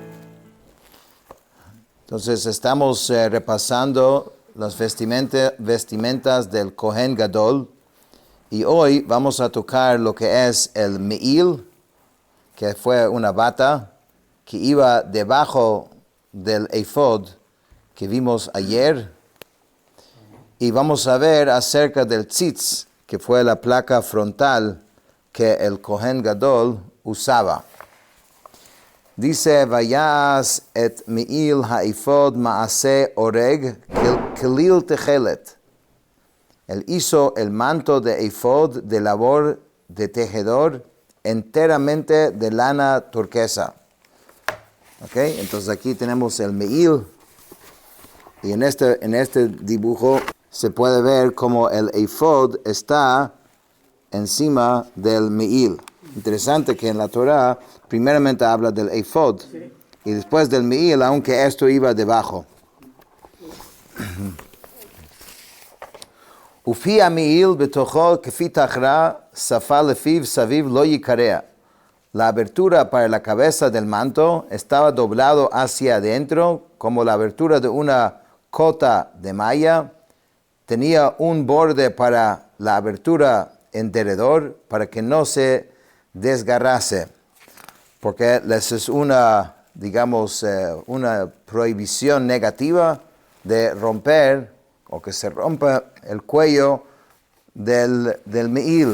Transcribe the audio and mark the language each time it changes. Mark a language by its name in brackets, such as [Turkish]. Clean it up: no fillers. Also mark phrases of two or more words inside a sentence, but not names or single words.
[Spanish] Entonces estamos repasando las vestimentas del [Hebrew] כהן גדול [Spanish] y hoy vamos a tocar lo que es el Me'il, que fue una bata que iba debajo del efod que vimos ayer, y vamos a ver acerca del tzitz, que fue la placa frontal que el [Hebrew] כהן גדול [Spanish] usaba. [Hebrew] Dice, ויעש את מעיל האפוד מעשה ארג כליל תכלת. [Spanish] Él hizo el manto de efod de labor de tejedor enteramente de lana turquesa. Okay, entonces aquí tenemos el Me'il, y en este dibujo se puede ver cómo el efod está encima del Me'il. Interesante que en la Torah primeramente habla del efod, sí, y después del Me'il, aunque esto iba debajo. [Hebrew] ופי מעיל בתוכו כפי תחרא שפה לפיו סביב לא יקרע. [Spanish] La abertura para la cabeza del manto estaba doblado hacia adentro como la abertura de una cota de malla. Tenía un borde para la abertura en derredor para que no se desgarrase, porque les es una, digamos, una prohibición negativa de romper o que se rompa el cuello del Me'il.